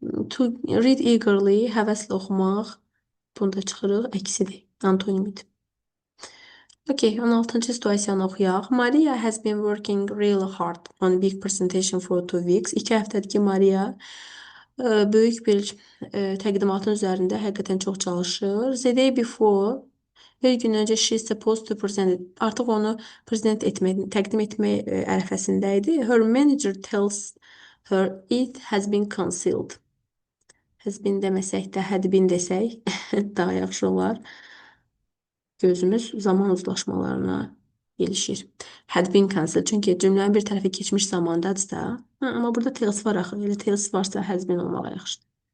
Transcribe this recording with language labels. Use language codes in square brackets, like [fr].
[en] To read eagerly, [az] həvəslə oxumaq. Bunda çıxırıq, əksidir, antonimidir. Okay, 16-cı situasiyanı oxuyaq. [en] Maria has been working really hard on a big presentation for 2 weeks. [az] 2 həftədir ki, Maria böyük bir təqdimatın üzərində həqiqətən çox çalışır. [en] The day before, [az] bir gün öncə [en] she supposed to present it. [az] Artıq onu təqdim etmək ərəfəsində idi. [en] Her manager tells her it has been cancelled. [az] Has been deməsək də, had been desək daha yaxşı olar. Gözümüz zaman uzlaşmalarına gelişir. [en] Had been cancelled. [az] Çünki cümlənin bir tərəfi keçmiş zamandadırsa, amma burada tells var axı. Elə tells varsa has been olmağa yaxşıdır.